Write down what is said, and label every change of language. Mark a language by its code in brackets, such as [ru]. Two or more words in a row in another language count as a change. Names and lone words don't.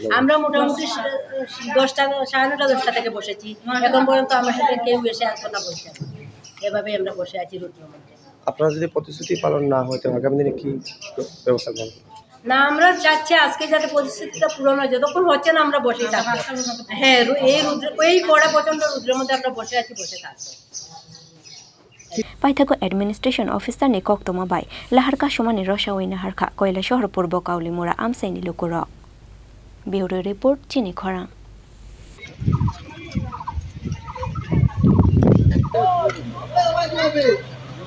[bn] আমরা মোটামুটি 10টা 9:30 10টা থেকে বসেছি এখন পর্যন্ত আমার সাথে কেউ এসে আর কথা বলছে না এভাবেই আমরা বসে আছি রুদ্র মধ্যে আপনারা যদি প্রতিশ্রুতি পালন না হয় তো আগামী দিনে কি ব্যবস্থা করবেন না আমরা চাচ্ছি আজকে যাতে পরিস্থিতিটা পূরণ হয় যতক্ষণ হচ্ছে না আমরা বসেই থাকবো হ্যাঁ এই কড়া প্রচণ্ড রুদ্রের মধ্যে আমরা বসে থাকবো [trp] Paithako [en] administration officer [trp] ni koktoma bai Lahar kasumani rosha oina harkha Koila Shahar Purba Kaulimura Amchaini Lukurok [en] Bureau report [trp] Chini Khorang